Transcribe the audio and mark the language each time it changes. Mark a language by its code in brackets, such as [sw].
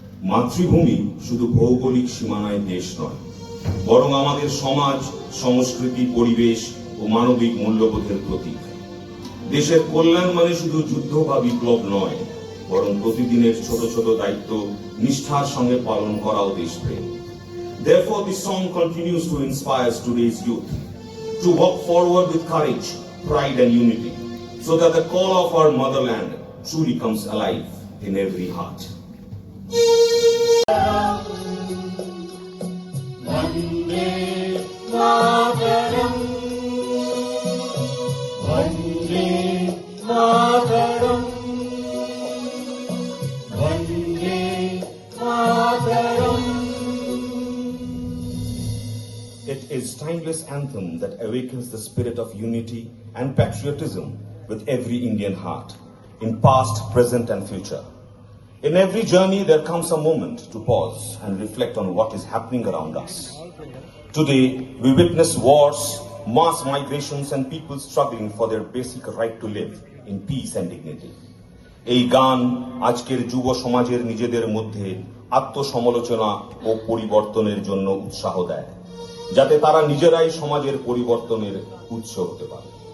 [bn] মাতৃভূমি শুধু ভৌগোলিক সীমানায় দেশ নয়, বরং আমাদের সমাজ, সংস্কৃতি, পরিবেশ ও মানবিক মূল্যবোধের প্রতীক। দেশের কল্যাণ মানে শুধু যুদ্ধ বা বিপ্লব নয়, বরং প্রতিদিনের ছোট ছোট দায়িত্ব নিষ্ঠার সঙ্গে পালন করাও দেশপ্রেম। [en] Therefore, this song continues to inspire today's youth to walk forward with courage, pride and unity, so that the call of our motherland truly comes alive in every heart. [sa] Vande Mataram Vande Mataram Vande Mataram [en] India's timeless anthem that awakens the spirit of unity and patriotism with every Indian heart, in past, present, and future. In every journey, there comes a moment to pause and reflect on what is happening around us. Today, we witness wars, mass migrations, and people struggling for their basic right to live in peace and dignity. [bn] এই গান আজকের যুব সমাজের নিজেদের মধ্যে আত্মসমালোচনা ও পরিবর্তনের জন্য উৎসাহ দেয়, যাতে তারা নিজেরাই সমাজের পরিবর্তনের উৎস হতে পারে।